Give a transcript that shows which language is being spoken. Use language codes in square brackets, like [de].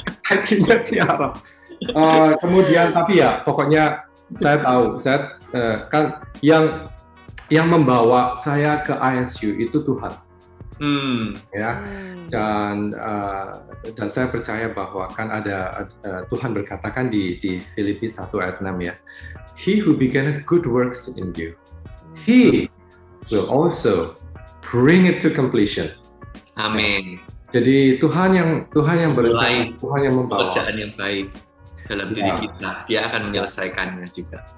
[id] IQ-nya tiarap. Kemudian tapi ya pokoknya saya tahu, saya kan yang membawa saya ke ISU itu Tuhan. Ya. Dan saya percaya bahwa kan ada Tuhan berkatakan di Filipi 1 ayat 6 ya. [en] He who began a good works in you, he will also bring it to completion. [id] Amin. Jadi Tuhan yang berencana, Tuhan yang membawa pekerjaan yang baik dalam diri kita, Dia akan menyelesaikannya juga.